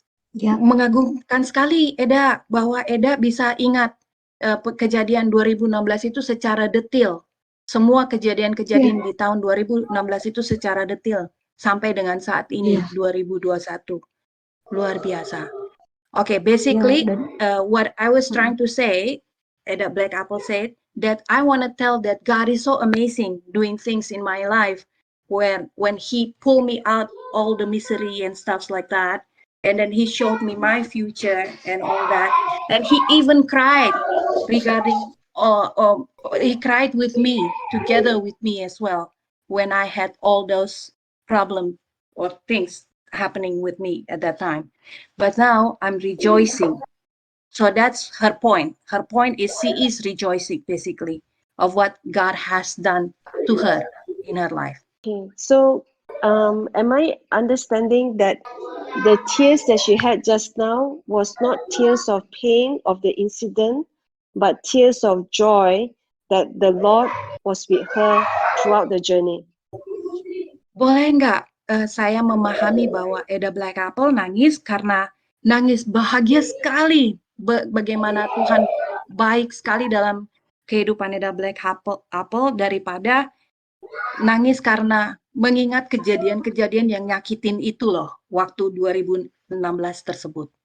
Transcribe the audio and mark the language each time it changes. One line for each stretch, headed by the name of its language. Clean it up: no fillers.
Indonesian: Ya, mengagumkan sekali Eda, bahwa Eda bisa ingat kejadian 2016 itu secara detail. Semua kejadian-kejadian di tahun 2016 itu secara detail sampai dengan saat ini 2021. Luar biasa.
English: Okay, basically what I was trying to say, Eda Black Apple said that I want to tell that God is so amazing doing things in my life when He pulled me out all the misery and stuff like that, and then He showed me my future and all that, and He even cried regarding He cried with me, together with me as well, when I had all those problems or things happening with me at that time. But now I'm rejoicing. So that's her point. Her point is she is rejoicing basically of what God has done to her in her life. Okay, so am I understanding that the tears that she had just now was not tears of pain of the incident, but tears of joy that the Lord was with her throughout the journey?
Indonesian: Boleh nggak saya memahami bahwa Eda Black Apple nangis karena nangis bahagia sekali bagaimana Tuhan baik sekali dalam kehidupan Eda Black Apple daripada nangis karena mengingat kejadian-kejadian yang nyakitin itu loh waktu 2016 tersebut.